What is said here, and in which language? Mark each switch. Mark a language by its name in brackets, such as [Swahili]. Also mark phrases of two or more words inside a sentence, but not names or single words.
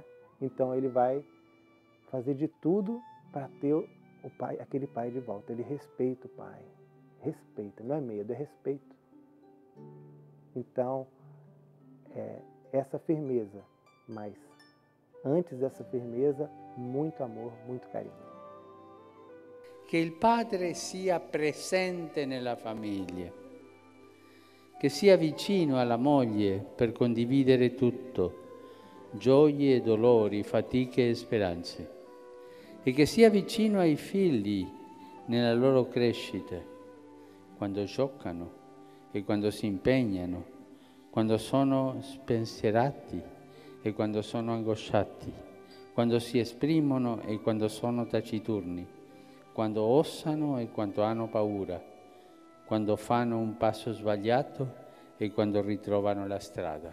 [Portuguese] Então ele vai fazer de tudo para ter aquele pai de volta. Ele respeita o pai, respeita, não é medo, é respeito. Então, essa firmeza, mas antes dessa firmeza, muito amor, muito carinho. [Italian] Che il padre sia presente nella famiglia, che sia vicino alla moglie per condividere tutto, gioie e dolori, fatiche e speranze, e che sia vicino ai figli nella loro crescita, quando giocano e quando si impegnano, quando sono spensierati e quando sono angosciati, quando si esprimono e quando sono taciturni, quando osano e quando hanno paura, quando fanno un passo sbagliato e quando ritrovano la strada.